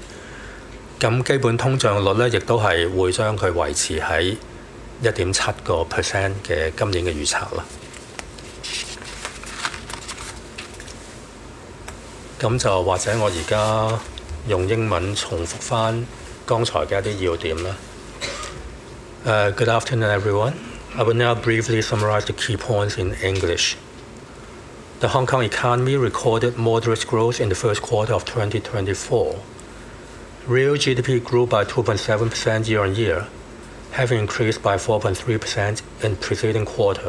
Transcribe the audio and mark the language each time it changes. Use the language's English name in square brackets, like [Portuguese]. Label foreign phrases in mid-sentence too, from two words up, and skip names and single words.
[Cantonese] 咁基本通脹率咧，亦都係會將佢維持喺1.7% 嘅今年嘅預測啦。咁就或者我而家用英文重複翻剛才嘅一啲要點啦。 [English] Good afternoon, everyone. I will now briefly summarize the key points in English. The Hong Kong economy recorded moderate growth in the first quarter of 2024. Real GDP grew by 2.7% year-on-year, having increased by 4.3% in the preceding quarter.